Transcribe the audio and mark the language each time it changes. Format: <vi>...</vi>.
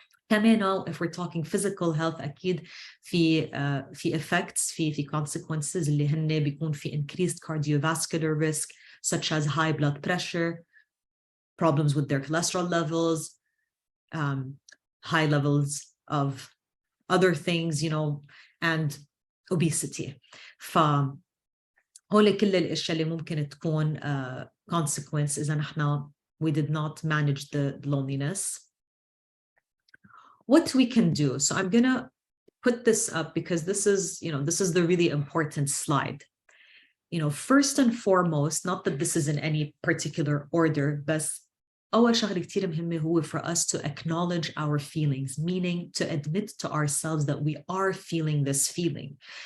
<ar>كمان</ar> <en>if we're talking physical health,</en> <ar>أكيد في</ar> <en>effects, في consequences</en> <ar>اللي هن بيكون في</ar> <en>increased cardiovascular risk, such as high blood pressure, problems with their cholesterol levels, high levels of other things, and obesity.</en> <ar>فهول كل الاشياء اللي ممكن تكون consequence إذا نحن</ar> <en>we did not manage the loneliness. What we can do. So I'm gonna put this up because this is the really important slide. First and foremost, not that this is in any particular order, but</en> <ar>أول شغلة كتير مهمة هو</ar> <en>for us to acknowledge our feelings, meaning to admit to ourselves that we are feeling this feeling.</en>